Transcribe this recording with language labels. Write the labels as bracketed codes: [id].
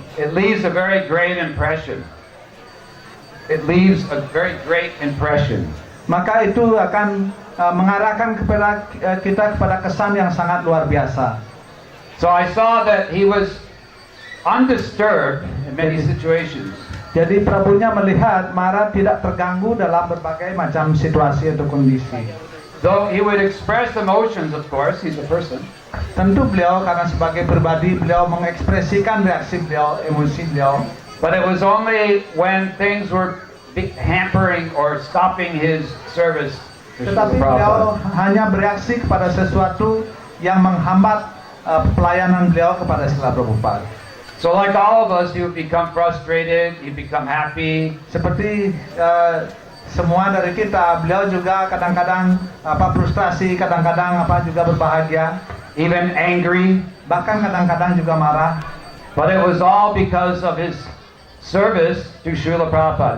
[en] it leaves a very great impression. It leaves a very great impression. [id] Maka itu akan mengarahkan kepada kita kepada kesan yang sangat luar biasa. [en] So I saw that he was undisturbed in many situations. [id] Jadi Prabunya melihat Maharaj tidak terganggu dalam berbagai macam situasi atau kondisi. [en] Though he would express emotions, of course, he's a person. [id] Tentu beliau karena sebagai pribadi beliau mengekspresikan reaksi beliau, emosi beliau. [en] But it was only when things were hampering or stopping his service. [id] Tetapi beliau hanya bereaksi kepada sesuatu yang menghambat pelayanan beliau kepada Srila Prabhupada. [en] So like all of us, he would become frustrated, he'd become happy. [id] Seperti semua dari kita, beliau juga kadang-kadang frustrasi, kadang-kadang juga berbahagia, [en] even angry, [id] bahkan kadang-kadang juga marah. [en] But it was all because of his service to Srila Prabhupada.